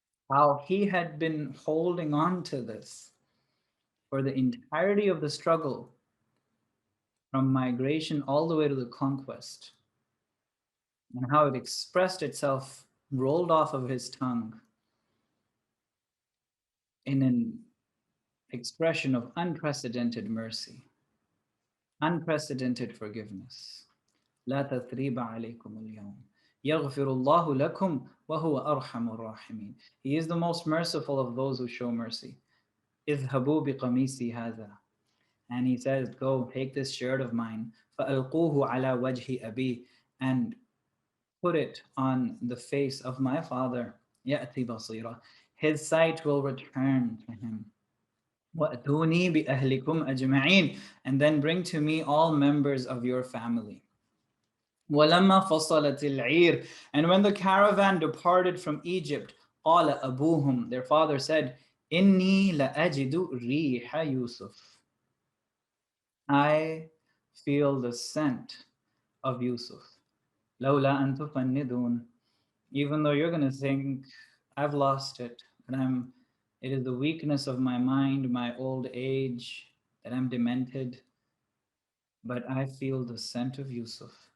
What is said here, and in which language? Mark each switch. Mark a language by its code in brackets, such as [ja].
[en] How he had been holding on to this for the entirety of the struggle, from migration all the way to the conquest, and how it expressed itself, rolled off of his tongue in an expression of unprecedented mercy, unprecedented forgiveness. [ar] لا تثريب عليكم اليوم يغفر الله لكم وهو أرحم الراحمين. [en] He is the most merciful of those who show mercy. [ar] اذهبوا بقميصي هذا. [en] And he says, go take this shirt of mine, [ar] فألقوه على وجه أبي, [en] and put it on the face of my father, [ar] يأتي بصيرا. [en] His sight will return to him. [ar] وأتوني بأهلكم أجمعين. [en] And then bring to me all members of your family. [ar] وَلَمَّا فَصَلَتِ الْعِيرُ. [en] And when the caravan departed from Egypt, [ar] قَالَ أَبُوهُمْ. [en] Their father said, [ar] إِنِّي لَأَجِدُ رِيحَ يُوسُف. [en] I feel the scent of Yusuf. [ar] لَوْلَا أَن تُفَنِّدُونَ. [en] Even though you're going to think, I've lost it, and it is the weakness of my mind, my old age, that I'm demented, but I feel the scent of Yusuf.